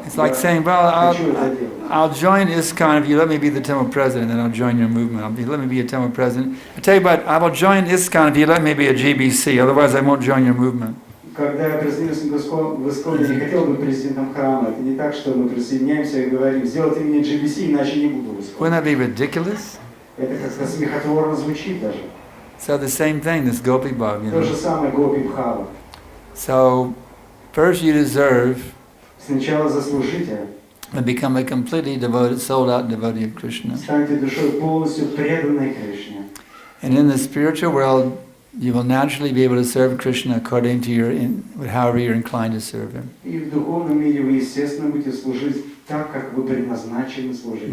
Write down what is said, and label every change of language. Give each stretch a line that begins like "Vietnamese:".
English: It's like
Russian: я
English: saying, well,
Russian: хочу это делать.
English: I'll join ISKCON if you let me be the temple president, then I'll join your movement. Let me be a temple president. I tell you what, I will join ISKCON if you let me be a GBC, otherwise I won't join your movement.
Russian: Когда я присоединился в ISKCON, я не хотел быть президентом храма. Это не так, что мы присоединяемся и говорим, сделайте меня GBC, иначе не буду в ISKCON.
English: Wouldn't that be ridiculous?
Russian: Это как-то смехотворно звучит даже.
English: So the same thing, this gopi bhav, you
Russian: То же
English: know.
Russian: самое гопи бхава.
English: So first you deserve
Russian: Сначала заслужите,
English: to become a completely devoted, sold-out devotee of Krishna.
Russian: станьте душой полностью преданной Кришне.
English: And in the spiritual world, you will naturally be able to serve Krishna according to however you're inclined to serve him.
Russian: И в духовном мире вы, естественно, будете служить так, как вы предназначены служить.